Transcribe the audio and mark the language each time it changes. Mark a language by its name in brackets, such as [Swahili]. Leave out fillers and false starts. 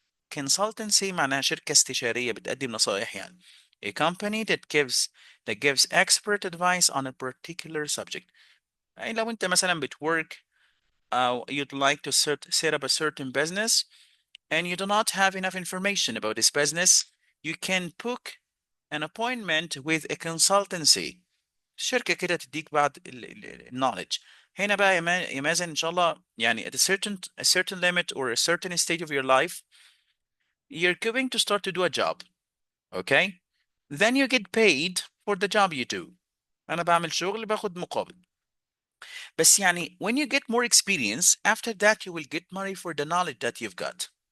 [Arabic] Consultancy معناها شركة استشارية بتقدم نصائح يعني. [English] A company that gives expert advice on a particular subject. [Arabic] يعني لو أنت مثلا [English] بتwork you'd like to set up a certain business and you do not have enough information about this business, you can book an appointment with a consultancy. [Arabic] شركة كده تديك بعض knowledge. هنا بقى يا مازن إن شاء الله يعني [English] at a certain limit or a certain stage of your life, you're going to start to do a job. Okay? Then you get paid for the job you do. [Arabic] أنا بعمل شغل باخد مقابل. بس يعني [English] when you get more experience, after that you will get money for the knowledge that you've got.